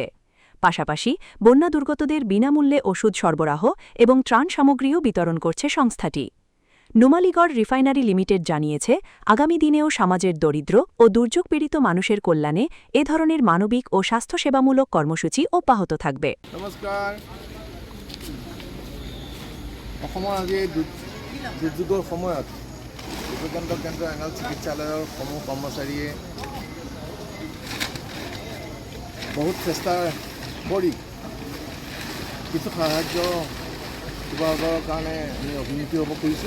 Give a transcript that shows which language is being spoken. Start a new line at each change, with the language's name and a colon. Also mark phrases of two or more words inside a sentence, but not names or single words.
Bangla: পাশাপাশি বন্যা দুর্গতদের বিনামূল্যে ওষুধ সরবরাহ এবং ত্রাণ সামগ্রীও বিতরণ করছে সংস্থাটি। নুমালীগড় রিফাইনারি লিমিটেড জানিয়েছে, আগামী দিনেও সমাজের দরিদ্র ও দুর্যোগ পীড়িত মানুষের কল্যাণে এ ধরনের মানবিক ও স্বাস্থ্যসেবামূলক কর্মসূচি অব্যাহত থাকবে।
Assamese: নমস্কাৰ। অসমৰ আজি দুৰ্যোগৰ সময়ত বিবেকানন্দ কেন্দ্ৰ এঙাল চিকিৎসালয়ৰ সমূহ কৰ্মচাৰীয়ে বহুত চেষ্টা কৰি কিছু সাহায্য বিভাগৰ কাৰণে আমি অভিমুখী হ'ব খুজিছোঁ।